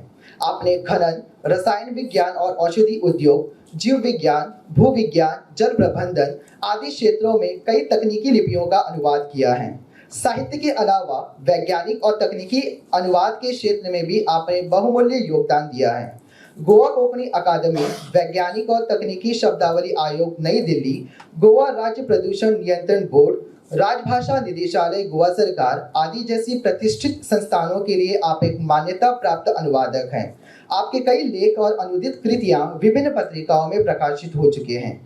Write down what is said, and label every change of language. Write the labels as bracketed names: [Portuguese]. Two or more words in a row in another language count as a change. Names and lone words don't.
[Hindi] आपने खनन, रसायन विज्ञान और औषधि उद्योग, जीव विज्ञान, भू विज्ञान, जल प्रबंधन आदि क्षेत्रों में कई तकनीकी लिपियों का अनुवाद किया है। साहित्य के अलावा वैज्ञानिक और तकनीकी अनुवाद के क्षेत्र में भी आपने बहुमूल्य योगदान दिया है। गोवा कोंकणी अकादमी, वैज्ञानिक और तकनीकी शब्दावली आयोग नई दिल्ली, गोवा राज्य प्रदूषण नियंत्रण बोर्ड, राजभाषा निदेशालय गोवा सरकार आदि जैसी प्रतिष्ठित संस्थानों के लिए आप एक मान्यता प्राप्त अनुवादक हैं। आपके कई लेख और अनुदित कृतियां विभिन्न पत्रिकाओं में प्रकाशित हो चुके हैं।